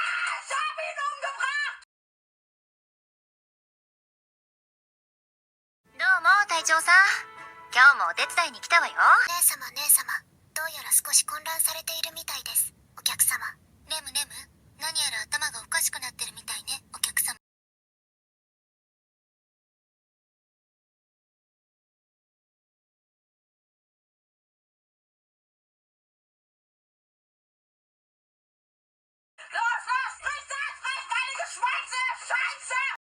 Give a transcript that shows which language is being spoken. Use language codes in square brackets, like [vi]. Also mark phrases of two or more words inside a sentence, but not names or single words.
[de] Ich hab ihn umgebracht! [ja] どうも隊長さん今日もお手伝いに来たわよ姉様どうやら少し混乱されているみたいですお客様レム何やら頭がおかしくなってるみたいねお客様 [de] Los, friss das! Friss deine Geschweiße! Scheiße!